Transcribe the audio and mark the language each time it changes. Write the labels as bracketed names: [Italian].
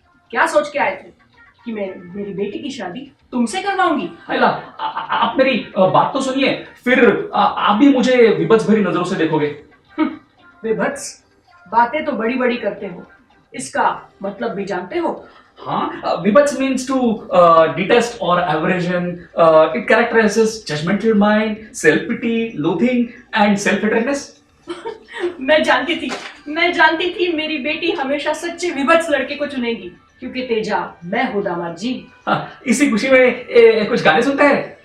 [Hindi] क्या सोच के आए थे कि मैं मेरी बेटी की शादी तुमसे करवाऊंगी? हैला, आप मेरी बात तो सुनिए, फिर आप भी मुझे विभत्स भरी नजरों से देखोगे। विभत्स, बातें तो बड़ी बड़ी करते हो, इसका मतलब भी जानते हो? [English] हाँ, विभत्स means to detest or aversion. It characterizes judgmental mind, self-pity, loathing and self-hatredness. [Hindi] मैं जानती थी मेरी बेटी हमेशा सच्चे विभत्स लड़के को चुनेगी, क्योंकि तेजा मैं हूँ दामाद जी। हाँ, इसी खुशी में कुछ गाने सुनते हैं।